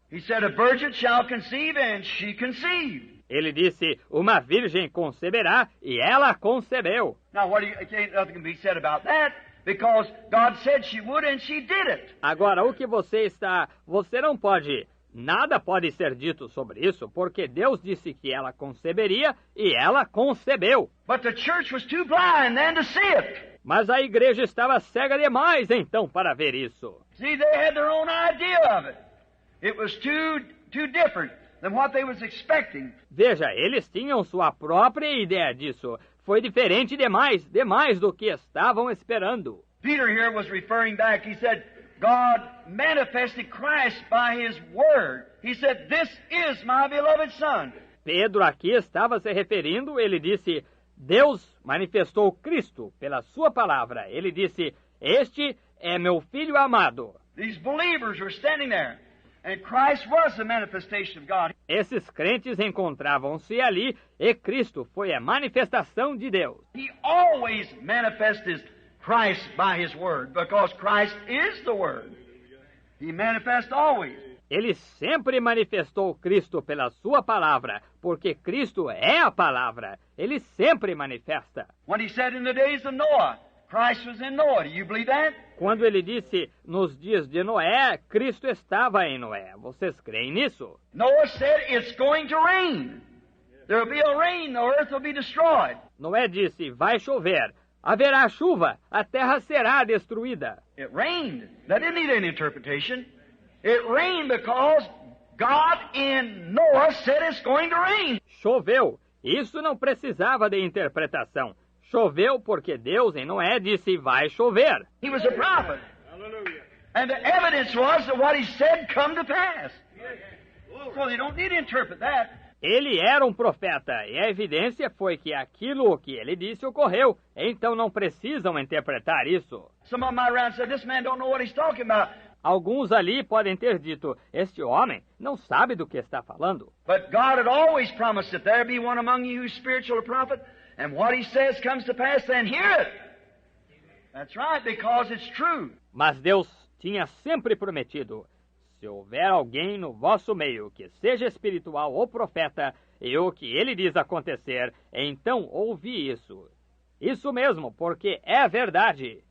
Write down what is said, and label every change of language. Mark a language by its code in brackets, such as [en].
[en] He said, a virgin shall conceive, and she conceived. [pt] Ele disse, uma virgem conceberá, e ela concebeu. [en] Now, nothing can be said about that, because God said she would, and she did it. [pt] Agora, o que você não pode, nada pode ser dito sobre isso, porque Deus disse que ela conceberia, e ela concebeu. [en] But the church was too blind then to see it. [pt] Mas a igreja estava cega demais, então, para ver isso. [en] See, they had their own idea of it. It was too different than what they was expecting. [pt] Veja, eles tinham sua própria ideia disso. Foi diferente demais do que estavam esperando. [en] Peter here was referring back. He said, God manifested Christ by His Word. He said, this is my beloved Son. [pt] Pedro aqui estava se referindo, ele disse, Deus manifestou Cristo pela sua palavra. Ele disse, este é meu filho amado. [en] These believers were standing there, and Christ was the manifestation of God. [pt] Esses crentes encontravam-se ali, e Cristo foi a manifestação de Deus. [en] He always manifested Christ by His Word, because Christ is the Word. He manifests always. [pt] Ele sempre manifestou Cristo pela sua palavra, porque Cristo é a palavra. Ele sempre manifesta. [en] When He said in the days of Noah, Christ was in Noah. Do you believe that? [pt] Quando ele disse, nos dias de Noé, Cristo estava em Noé. Vocês creem nisso? [en] Noah said, it's going to rain. There will be a rain, the earth will be destroyed. [pt] Noé disse, vai chover. Haverá chuva, a terra será destruída. [en] It rained. That didn't need any interpretation. It rained because God in Noah said it's going to rain. [pt] Choveu. Isso não precisava de interpretação. Choveu porque Deus em Noé disse, vai chover. [en] He was a prophet. And the evidence was that what he said come to pass. So they don't need to interpret that. [pt] Ele era um profeta, e a evidência foi que aquilo que ele disse ocorreu. Então não precisam interpretar isso. [en] Some of them around said, this man don't know what he's talking about. [pt] Alguns ali podem ter dito, este homem não sabe do que está falando. [en] But God had always promised that there be one among you who's spiritual, a prophet, and what he says comes to pass, then hear it. That's right, because it's true. [pt] Mas Deus tinha sempre prometido, se houver alguém no vosso meio que seja espiritual ou profeta, e o que ele diz acontecer, então ouvi isso. Isso mesmo, porque é verdade.